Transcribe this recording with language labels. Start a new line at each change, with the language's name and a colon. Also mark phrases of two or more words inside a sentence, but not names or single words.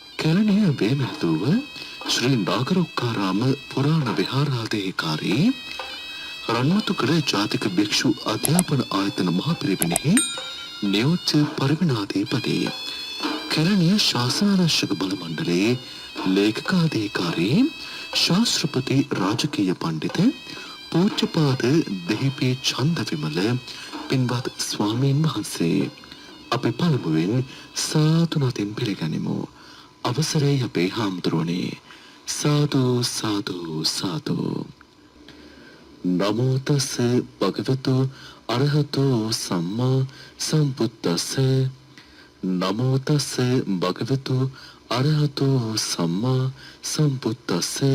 Sinhala: කැලණිය වේමැද්දුව ශ්‍රී නාගරොක්කාරාම පුරාණ විහාරාධිකාරී රන්මතුකඩ ජාතික භික්ෂු අධ්‍යාපන ආයතන මහ පිරිවෙනෙහි නියෝජ්‍ය පරිවිනාධිපති කැලණිය ශාසනාරක්ෂක බල මණ්ඩලයේ ලේකකාධිකාරී ශාස්ත්‍රපති රාජකීය පඬිත පූජ්‍යපාද දෙහිපී චන්දවිමල පින්වත් ස්වාමීන් වහන්සේ අපි පළමුවෙන් සාදු නතින් පිළිගනිමු. අවසරයි අපේ හාමුදුරුවනේ. සාදු සාදු සාදු.
Pali: නමෝ තස් භගවතු අරහතෝ සම්මා සම්බුද්දස්ස. නමෝ තස් භගවතු අරහතෝ සම්මා සම්බුද්දස්ස.